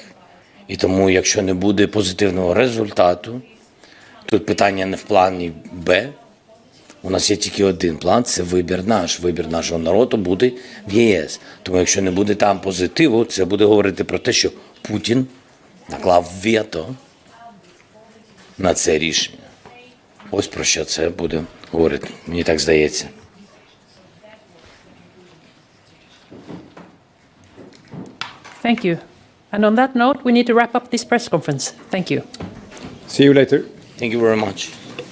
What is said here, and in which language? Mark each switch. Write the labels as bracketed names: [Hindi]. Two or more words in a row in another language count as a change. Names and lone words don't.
[Ukrainian] І тому, якщо не буде позитивного результату, тут питання не в плані Б, у нас є тільки один план – це вибір нашого народу буде в ЄС. Тому якщо не буде там позитиву, це буде говорити про те, що Путін наклав вето на це рішення. Ось про що це буде говорити, мені так здається. [English] Thank you. And on that note, we need to wrap up this press conference. Thank you. See you later. Thank you very much.